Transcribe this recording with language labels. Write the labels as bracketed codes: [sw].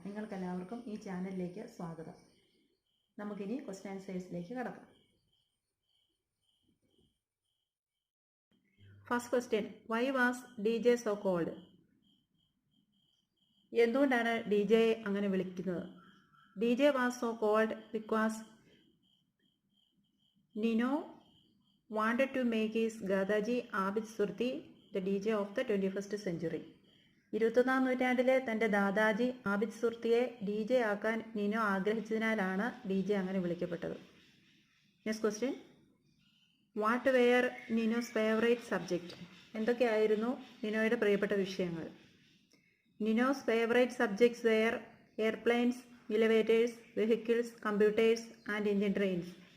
[ml] നിങ്ങൾക്കെല്ലാവർക്കും ഈ ചാനലിലേക്ക് സ്വാഗതം. നമുക്കിനി ക്വസ്റ്റ്യൻ ആൻസേഴ്സിലേക്ക് കടക്കാം. [en] First question, why was DJ so called? [ml] എന്തുകൊണ്ടാണ് DJ അങ്ങനെ വിളിക്കുന്നത്? [en] DJ was so called because Nino wanted to make his dadaji Abid Surti the DJ of the 21st century. [ml] 21ാം നൂറ്റാണ്ടിലെ തൻ്റെ ദാദാജി ആബിദ് സുർത്തിയെ DJ ആക്കാൻ നിനോ ആഗ്രഹിച്ചതിനാലാണ് DJ അങ്ങനെ വിളിക്കപ്പെട്ടത്. [en] Next question, what were Nino's favourite subject? [ml] എന്തൊക്കെയായിരുന്നു നിനോയുടെ പ്രിയപ്പെട്ട വിഷയങ്ങൾ? [en] Nino's favourite subjects were airplanes, elevators, vehicles, computers and Indian trains.